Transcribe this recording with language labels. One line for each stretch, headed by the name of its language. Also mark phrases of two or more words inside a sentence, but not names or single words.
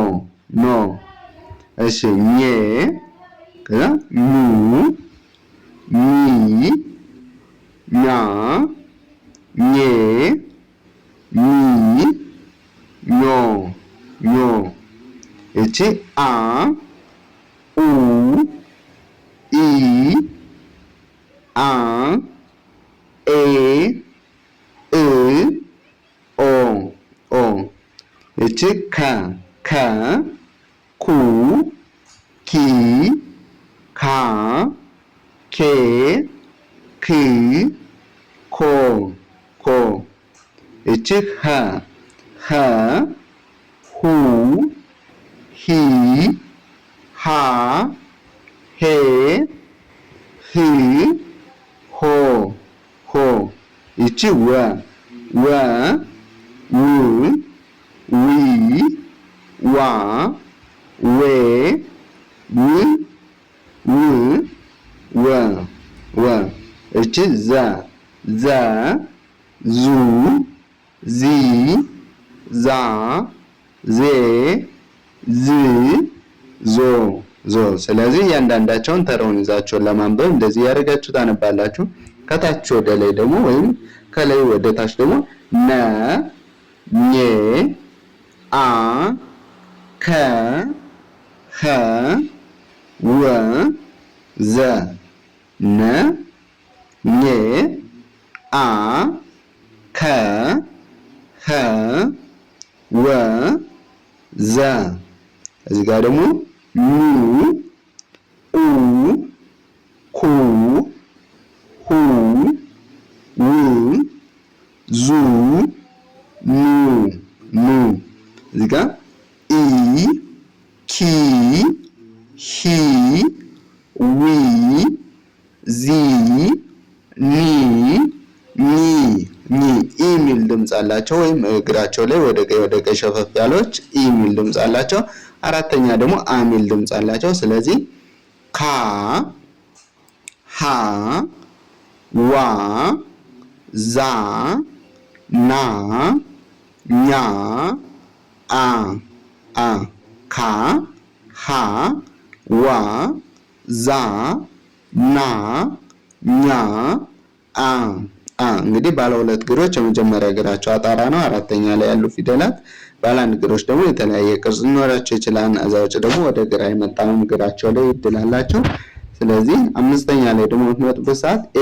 Amharic: እሺ ኘ ከዛ ኑ ኒ ኛ ኘ ኒ ኞ እቺ አ ኡ ኢ አ ኤ እ ኦ እቺ ከ ኩ ኪ ካ ኬ ክ ኮ እቺ ኸ ሁ ሂ ሃ ሄ ህ ሆ እቺ ወ ው ዊ ዋ ዌ ወ እቺ ዘ ዙ ዚ ዛ ዜ ዝ ዞ ስለዚህ እያንዳንዳቸውን ተራውን ይዛቸውን ለማንበብ እንደዚህ ያደርጋችሁ ታነባላችሁ። ከታች ወደ ላይ ደግሞ ወይም ከላይ ወደ ታች ደግሞ ነ ኘ አ ከ ኸ ወ ዘ ነ ኘ አ ከ ኸ ወ ዘ እዚህ ጋር ደግሞ ኑ ኡ ኩ ሁ ው ዙ ኑ እዚህ ጋር ኢ ኪ ሂ ዊ ዚ ኒ ኢ የሚል ድምፅ አላቸው። ወይም እግራቸው ላይ ወደ ቀኝ ሸፈፍ ያለች ኢ የሚል ድምፅ አላቸው። አራተኛ ደግሞ አ የሚል ድምፅ አላቸው። ስለዚህ ካ ሃ ዋ ዛ ና ኛ አ ካ ሃ ዋ ዛ ና ኛ አ እንግዲህ ባለ ሁለት እግሮች የመጀመሪያ እግራቸው አጣራ ነው። አራተኛ ላይ ያሉ ፊደላት ባለ አንድ እግሮች ደግሞ የተለያየ ቅርጽ ሊኖራቸው ይችላል። እዛ ውጭ ደግሞ ወደ ግራ የመጣም እግራቸው ላይ እድል አላቸው። ስለዚህ አምስተኛ ላይ ደግሞ በምትመጡበት ሰዓት ኤ